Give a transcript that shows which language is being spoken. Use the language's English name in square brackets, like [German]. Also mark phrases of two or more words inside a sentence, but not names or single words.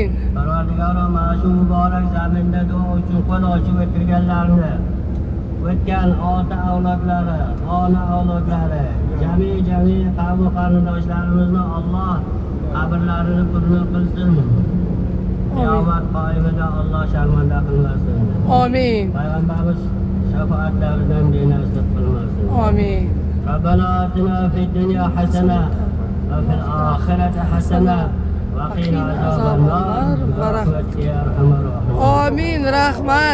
[Uzbek] Parvardigoro, mana shu muborak zaminda duo uchun qo'l ochib o'tirganlarni, o'tgan ota avlodlari, ona avlodlari, jami qavm qarindoshlarimizni Alloh qabrlarini purni qilsin. Qiyomat qoyimida Alloh sharmanda qilmasin. Amin. Payg'ambarimiz shafaatlaridan benasib qilmasin. Amin. [Arabic] ربنا آتنا في الدنيا حسنة وفي الآخرة حسنة وقنا عذاب النار برحمتك يا أرحم الراحمين. [Uzbek] Amin. Rahmat.